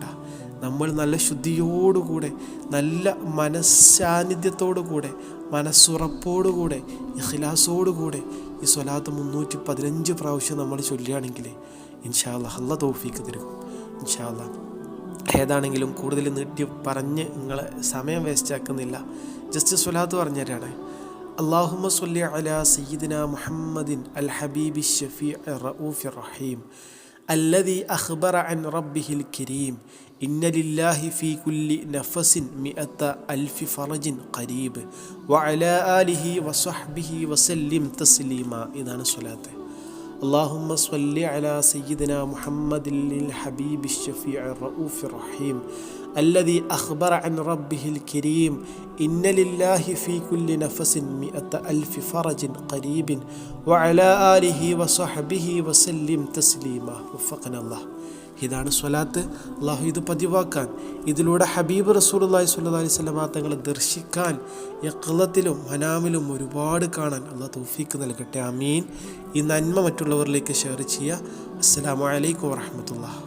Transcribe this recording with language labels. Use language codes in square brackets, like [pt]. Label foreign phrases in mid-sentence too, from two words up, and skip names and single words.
[ml] നമ്മൾ നല്ല ശുദ്ധിയോടുകൂടെ, നല്ല മനസ്സാന്നിധ്യത്തോടുകൂടെ, മനസ്സുറപ്പോടുകൂടെ, ഇഖ്ലാസോടുകൂടെ ഈ സ്വലാത്ത് 315 പ്രാവശ്യം നമ്മൾ ചൊല്ലുകയാണെങ്കിൽ [ar] إن شاء الله [ml] അല്ലാഹ് തൗഫീഖ് തരും. [ar] إن شاء الله [ml] ഏതാണെങ്കിലും കൂടുതൽ നീട്ടി പറഞ്ഞ് നിങ്ങളെ സമയം വേസ്റ്റ് ആക്കുന്നില്ല, ജസ്റ്റ് സ്വലാത്ത് പറഞ്ഞു തരാണ്. [ar] اللهم صل على سيدنا محمد الحبيب الشفيع الرؤوف الرحيم الذي أخبر عن ربه الكريم إن لله في كل نفس 100,000 فرج قريب وعلى آله وصحبه وسلم تسليما. إذن الصلاة اللهم صل على سيدنا محمد الحبيب الشفيع الرؤوف الرحيم الذي أخبر عن ربه الكريم إن لله في كل نفس 100,000 فرج قريب وعلى آله وصحبه وسلم تسليما. وفقنا الله. [ml] ഇതാണ് സ്വലാത്ത്. അള്ളാഹു ഇത് പതിവാക്കാൻ, ഇതിലൂടെ ഹബീബ് [ar] رسول الله صلى الله عليه وسلم [ml] തങ്ങളെ ദർശിക്കാൻ, യഖ്ളത്തിലും മനാമിലും ഒരുപാട് കാണാൻ അള്ളാഹു തൗഫീഖ് നൽകട്ടെ. ആമീൻ. ഈ നന്മ മറ്റുള്ളവരിലേക്ക് ഷെയർ ചെയ്യുക. [ar] السلام عليكم ورحمة الله.